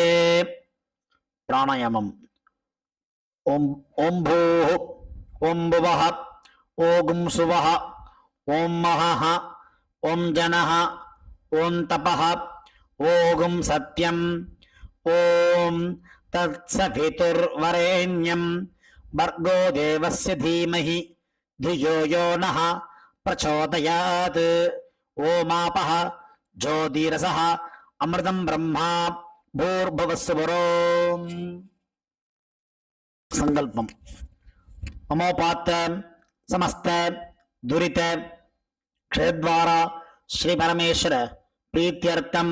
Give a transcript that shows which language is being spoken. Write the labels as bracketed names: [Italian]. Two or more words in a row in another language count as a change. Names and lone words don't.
[Sanskrit] प्राणायामम्। ओम् ओम् भूः ओम् भुवः ओम् सुवः ओम् महः ओम् जनः ओम् तपः ओम् सत्यम् ओम् तत्सवितुर्वरेण्यं भर्गो देवस्य धीमहि धियो यो नः प्रचोदयात्. ओमापः ज्योतिरसः अमृतं ब्रह्मा भूर्भुवस्सुवरोम्. संकल्पम. ममोपात्त समस्त दुरित क्षेद्वारा श्री परमेश्वर प्रीत्यर्थम